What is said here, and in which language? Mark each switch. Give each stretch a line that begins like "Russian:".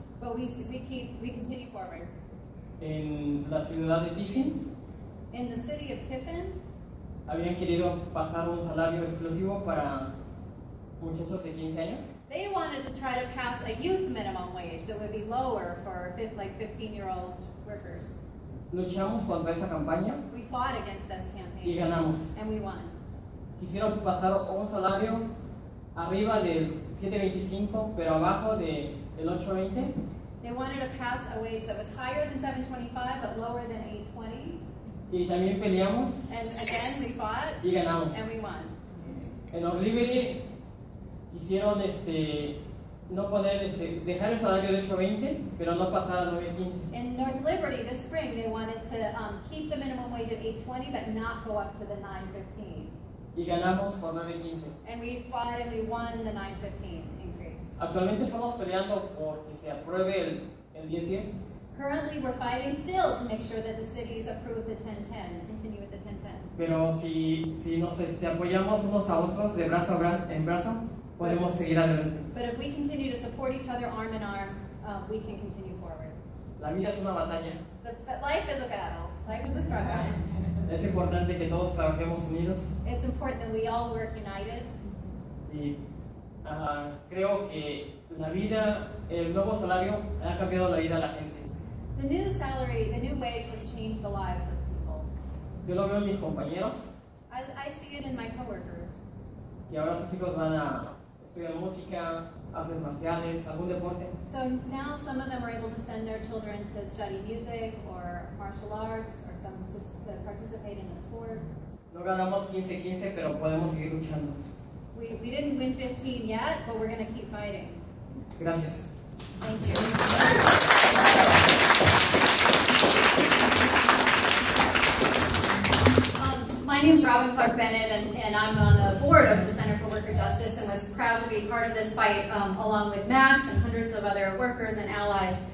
English: but we continue forward.
Spanish: En la ciudad de Tiffin
English: In the city of Tiffin,
Spanish: habían querido pasar un salario exclusivo para muchachos de 15 años.
English: they wanted to try to pass a youth minimum wage that would be lower for 15-year-old workers.
Spanish: Luchamos contra esa campaña
English: We fought against this
Spanish: y
English: campaign,
Spanish: ganamos.
English: and we won.
Spanish: Quisieron pasar un salario arriba del 7.25, pero abajo del 8.20.
English: They wanted to pass a wage that was higher than $7.25 but lower than $8.20.
Spanish: Y también peleamos
English: And again, we fought
Spanish: y ganamos.
English: and we won.
Spanish: En O'Livery quisieron no poner, dejar el salario de 8.20, pero no pasar a 9.15.
English: In North Liberty this spring, they wanted to keep the minimum wage at $8.20 but not go up to the $9.15.
Spanish: y ganamos por 9.15.
English: And we fought and we won the 9.15 increase.
Spanish: Actualmente estamos peleando por que se apruebe el 10.10,
English: Currently, we're fighting still to make sure that the cities approve the 1010, continue with the 1010.
Spanish: pero si nos apoyamos unos a otros de brazo en brazo, podemos seguir adelante.
English: But if we continue to support each other arm in arm, we can continue forward.
Spanish: La vida es una batalla.
English: But life is a battle. Life is a struggle.
Spanish: Es importante que todos trabajemos unidos
English: It's important that we all work united.
Spanish: y creo que la vida, el nuevo salario ha cambiado la vida a la gente.
English: The new salary, the new wage has changed the lives of people.
Spanish: Yo lo veo en mis compañeros,
English: I see it in my coworkers.
Spanish: que ahora sus hijos van a estudiar música, artes marciales, algún deporte.
English: So now some of them are able to send their children to study music or martial arts or some to participate in a sport.
Spanish: No ganamos 15-15, pero podemos seguir luchando.
English: We didn't win 15 yet, but we're going to keep fighting.
Spanish: Gracias.
English: Thank you. My name is Robin Clark Bennett, and I'm on the board of the Center for Worker Justice and was proud to be part of this fight along with Max and hundreds of other workers and allies.